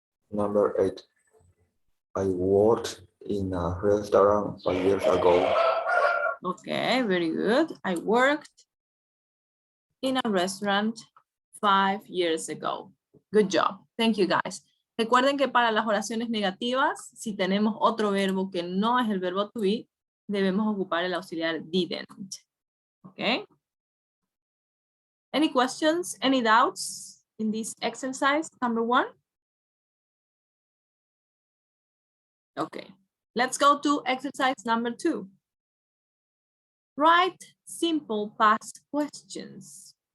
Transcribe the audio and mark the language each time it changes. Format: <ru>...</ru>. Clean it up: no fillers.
<en>Number 8. I worked in a restaurant 5 years ago. Okay, very good. I worked in a restaurant 5 years ago. Good job. Thank you, guys.</en> <es>Recuerden que para las oraciones negativas, si tenemos otro verbo que no es el verbo to be, debemos ocupar el auxiliar didn't.</es> <en>Okay? Any questions, any doubts in this exercise, number 1? Okay, let's go to exercise number 2. Write simple past questions.</en>